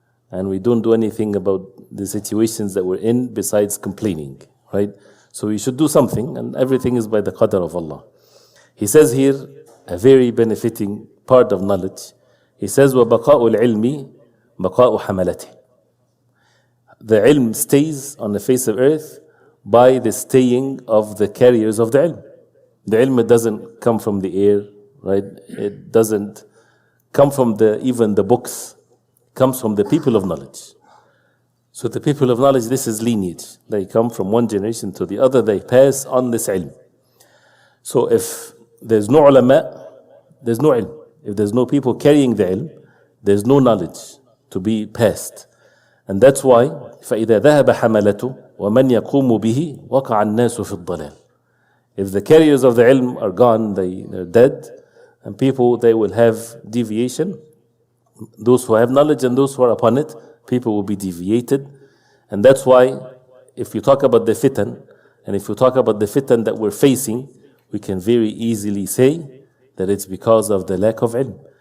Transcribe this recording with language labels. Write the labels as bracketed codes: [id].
[en] and we don't do anything about the situations that we're in besides complaining, right? So we should do something, and everything is by the qadr of Allah. He says here, a very benefiting part of knowledge. He says, [ar] وَبَقَاءُ الْعِلْمِ بَقَاءُ حَمَلَتِهِ. [en] The ilm stays on the face of earth by the staying of the carriers of the ilm. The ilm doesn't come from the air, right? It doesn't come from even the books. It comes from the people of knowledge. So the people of knowledge, this is lineage. They come from one generation to the other. They pass on this ilm. So if there's no ulama, there's no ilm. If there's no people carrying the ilm, there's no knowledge to be passed. And that's why [ar] فَإِذَا ذَهَبَ حَمَلَةُ وَمَنْ يَقُومُ بِهِ وَقَعَ النَّاسُ فِي الضَّلَالِ. [en] If the carriers of the ilm are gone, they're dead, and people, they will have deviation. Those who have knowledge and those who are upon it, people will be deviated. And that's why if you talk about the fitan, and if you talk about the fitan that we're facing, we can very easily say that it's because of the lack of ilm.